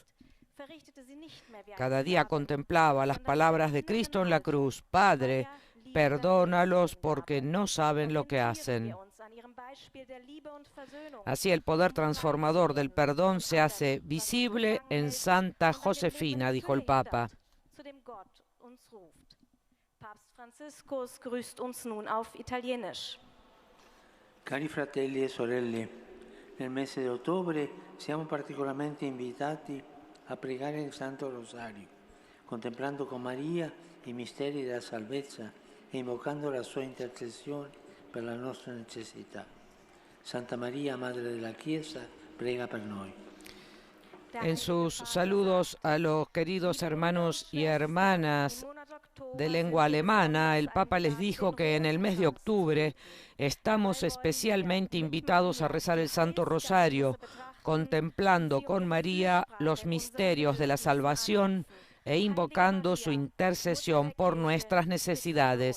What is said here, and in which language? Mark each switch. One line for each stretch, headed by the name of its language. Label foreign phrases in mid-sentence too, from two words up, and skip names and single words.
Spanish: Cada día contemplaba las palabras de Cristo en la cruz: Padre, perdónalos porque no saben lo que hacen. Así el poder transformador del perdón se hace visible en Santa Josefina, dijo el Papa.
German: Papst Franziskus grüßt uns nun auf Italienisch.
Italian: Cari fratelli e sorelle, nel mese di ottobre siamo particolarmente invitati a pregare il Santo Rosario, contemplando con Maria i misteri della salvezza e invocando la sua intercessione per la nostra necessità. Santa Maria, Madre della Chiesa, prega per noi.
Spanish: En sus saludos a los queridos hermanos y hermanas de lengua alemana, el Papa les dijo que en el mes de octubre estamos especialmente invitados a rezar el Santo Rosario, contemplando con María los misterios de la salvación e invocando su intercesión por nuestras necesidades.